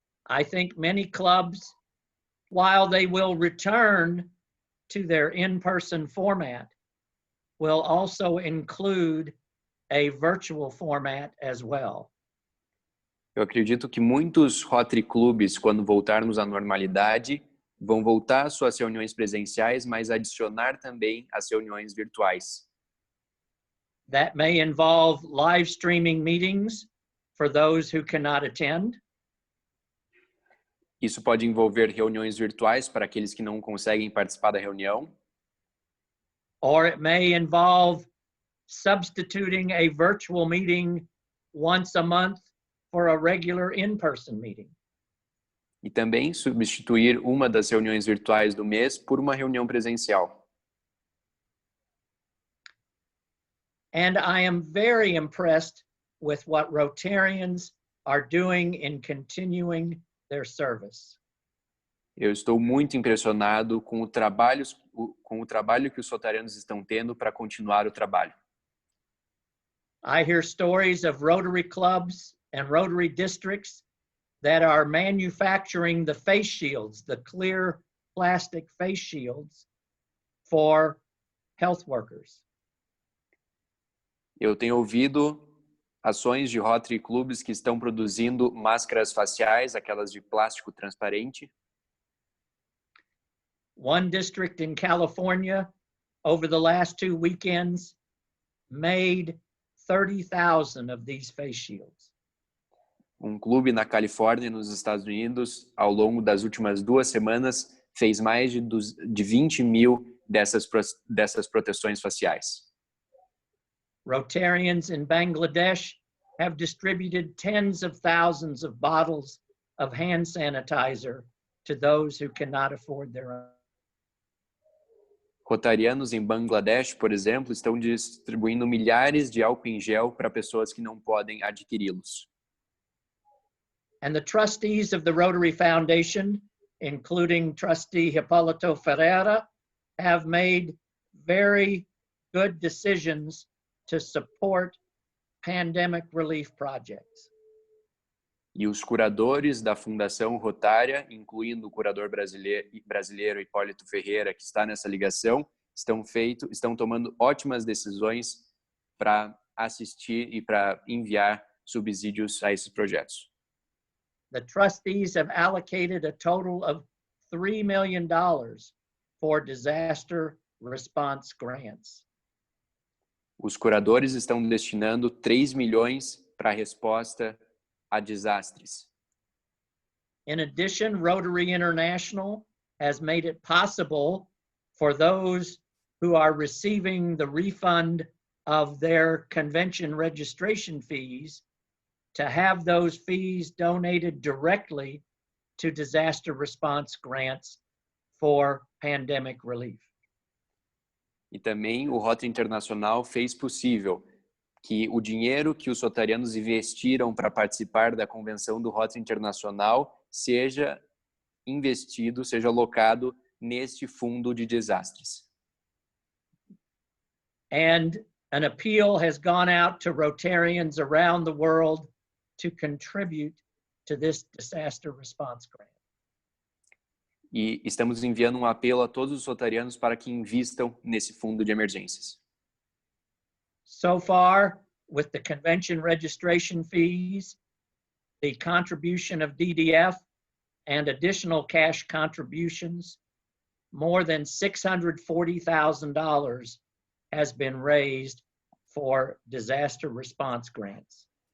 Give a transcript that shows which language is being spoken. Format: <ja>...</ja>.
<en>I think many clubs, while they will return to their in-person format, will also include a virtual format as well.</en> <pt>Eu acredito que muitos Rotary clubes, quando voltarmos à normalidade, vão voltar às suas reuniões presenciais, mas adicionar também as reuniões virtuais.</pt> <en>That may involve live streaming meetings for those who cannot attend.</en> <pt>Isso pode envolver reuniões virtuais para aqueles que não conseguem participar da reunião.</pt> <en>Or it may involve substituting a virtual meeting once a month for a regular in-person meeting.</en> <pt>E também substituir uma das reuniões virtuais do mês por uma reunião presencial.</pt> <en>And I am very impressed with what Rotarians are doing in continuing their service.</en> <pt>Eu estou muito impressionado com o trabalho que os rotarianos estão tendo para continuar o trabalho.</pt> <en>I hear stories of Rotary clubs and Rotary districts that are manufacturing the face shields, the clear plastic face shields for health workers.</en> <pt>Eu tenho ouvido ações de Rotary clubes que estão produzindo máscaras faciais, aquelas de plástico transparente.</pt> <en>One district in California, over the last 2 weekends, made 30,000 of these face shields.</en> <pt>Um clube na Califórnia, nos Estados Unidos, ao longo das últimas 2 semanas, fez mais de 20 mil dessas proteções faciais.</pt> <en>Rotarians in Bangladesh have distributed tens of thousands of bottles of hand sanitizer to those who cannot afford their own.</en> <pt>Rotarianos em Bangladesh, por exemplo, estão distribuindo milhares de álcool em gel para pessoas que não podem adquiri-los.</pt> <en>And the trustees of the Rotary Foundation, including trustee Hipólito Ferreira, have made very good decisions to support pandemic relief projects.</en> <pt>E os curadores da Fundação Rotária, incluindo o curador brasileiro Hipólito Ferreira, que está nessa ligação, estão tomando ótimas decisões para assistir e para enviar subsídios a esses projetos.</pt> <en>The trustees have allocated a total of $3 million for disaster response grants.</en> <pt>Os curadores estão destinando 3 milhões para a resposta a desastres.</pt> <en>In addition, Rotary International has made it possible for those who are receiving the refund of their convention registration fees to have those fees donated directly to disaster response grants for pandemic relief.</en> <pt>E também o Rotary Internacional fez possível que o dinheiro que os rotarianos investiram para participar da convenção do Rotary Internacional seja investido, seja alocado neste fundo de desastres.</pt> <en>And an appeal has gone out to Rotarians around the world to contribute to this disaster response grant.</en> <pt>E estamos enviando um apelo a todos os rotarianos para que invistam nesse fundo de emergências.</pt> <en>So far, with the convention registration fees, the contribution of DDF, and additional cash contributions, more than $640,000 has been raised for disaster response grants.</en>